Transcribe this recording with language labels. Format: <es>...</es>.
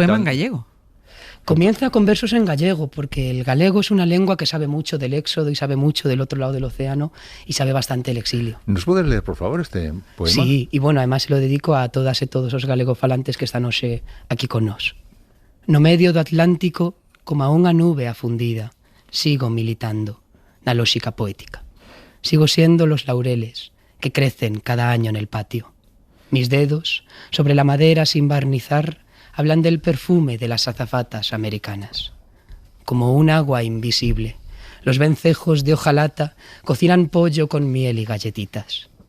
<es>Un poema en gallego. Comienza con versos en gallego, porque el galego es una lengua que sabe mucho del éxodo y sabe mucho del otro lado del océano y sabe bastante el exilio. ¿Nos puedes leer, por favor, este poema? Sí, y bueno, además se lo dedico a todas</es> <gl>e todos os galegofalantes que están hoxe aquí con nós. No medio do Atlántico, como a unha nube afundida, sigo militando na lógica poética.</gl> <es>Sigo siendo los laureles que crecen cada año en el patio. Mis dedos, sobre la madera sin barnizar, hablan del perfume de las azafatas americanas. Como un agua invisible, los vencejos de hojalata cocinan pollo con miel y galletitas.</es>